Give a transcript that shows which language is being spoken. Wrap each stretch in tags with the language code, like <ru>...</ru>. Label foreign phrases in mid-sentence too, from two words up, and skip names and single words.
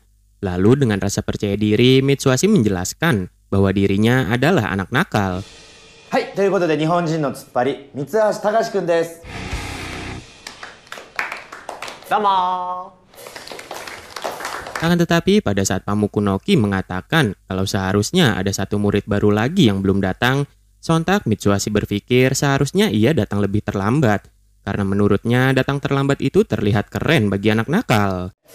<id>Lalu dengan rasa percaya diri, Mitsuhashi menjelaskan bahwa dirinya adalah anak nakal.</id> <ja>Hai, ということで日本人のツッパリ、三橋隆くんです。</ja> <id>Sama. Akan tetapi pada saat Pak Mukunoki mengatakan kalau seharusnya ada satu murid baru lagi yang belum datang, sontak Mitsuhashi berpikir seharusnya ia datang lebih terlambat. Karena menurutnya datang terlambat itu terlihat keren bagi anak nakal.</id>